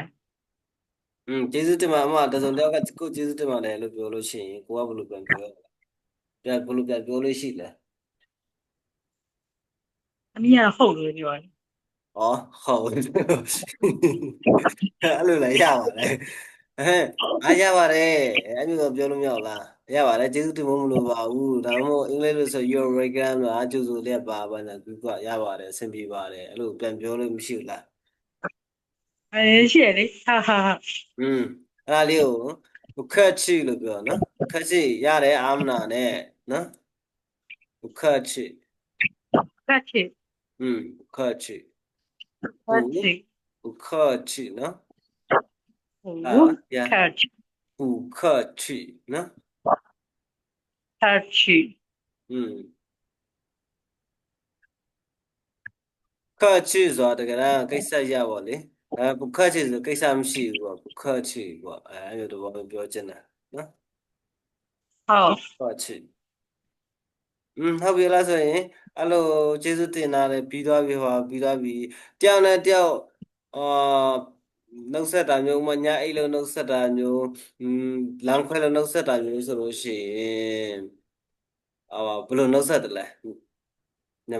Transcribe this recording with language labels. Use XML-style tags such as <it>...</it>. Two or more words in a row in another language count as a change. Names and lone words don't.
<my>ကျေးဇူးတင်ပါအမတစုံတစ်ယောက်ကကိုကျေးဇူးတင်ပါတယ်လို့ပြောလို့ရှိရင်ကိုကဘယ်လိုပြန်ပြောရလဲပြန်ဘယ်လိုပြန်ပြောလို့ရှိလဲ အမီးကတော့ဟုတ်လို့ပြောတယ် ဟုတ်အဲ့လိုလည်းရပါတယ်ရပါတယ်အဲ့လိုပြောလို့မရလားရပါတယ်ကျေးဇူးတင်ဖို့မလိုပါဘူးဒါမှမဟုတ်အင်္ဂလိပ်လို့ဆို</my> <en>you're welcome</en> <my>လားကျေးဇူးလက်ပါညာသူကရပါတယ်အဆင်ပြေပါတယ်အဲ့လိုပြန်ပြောလို့မရှိဘူးလား ရှိရလေဟာဟာဟာ အဲ့ဒါလေးကိုခက်ချီလို့ပြောနော်ခက်ချီရတယ်အာမနာနဲ့နော်ခက်ချီ ကတ်ချစ် ခက်ချီ ကတ်ချစ် ခက်ချီနော်呀，</my> <zh>客气补课去နော် 客气</zh> <my>ခက်ချီဆိုတာတကယ်တမ်းကိစ္စရပါလေဘုခက်ချီဆိုကိစ္စမရှိဘူးပေါ့ဘုခက်ချီပေါ့အဲ့လိုတော့ပြောချင်တာနော်</my> <zh>好</zh> <my>ခက်ချီဟုတ်ပြီလားဆိုရင်အဲ့လိုကျေးဇူးတင်တာလည်းပြီးသွားပြီဟောပြီးသွားပြီတယောက်နဲ့တယောက်နှုတ်ဆက်တာမျိုးမညာအိတ်လို့နှုတ်ဆက်တာမျိုးလမ်းခွဲလို့နှုတ်ဆက်တာမျိုးဆိုလို့ရှိရင်ဘယ်လိုနှုတ်ဆက်တယ်လဲမြန်မာ</my>